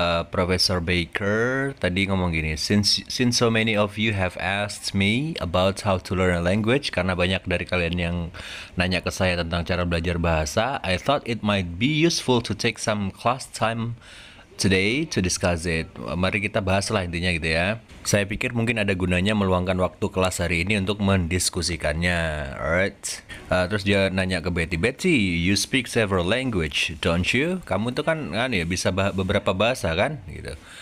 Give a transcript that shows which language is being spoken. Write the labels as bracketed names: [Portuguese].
[Indonesian] Profesor Baker tadi ngomong gini, [English] since so many of you have asked me about how to learn a language, [Indonesian] karena banyak dari kalian yang nanya ke saya tentang cara belajar bahasa, [English] I thought it might be useful to take some class time today to discuss it. [Indonesian] Mari kita bahas lah intinya gitu ya. Saya pikir mungkin ada gunanya meluangkan waktu kelas hari ini untuk mendiskusikannya. [English] Alright. [Indonesian] Terus dia nanya ke Betty, [English] you speak several language, don't you? [Indonesian] Kamu tuh kan ya bisa beberapa bahasa kan gitu.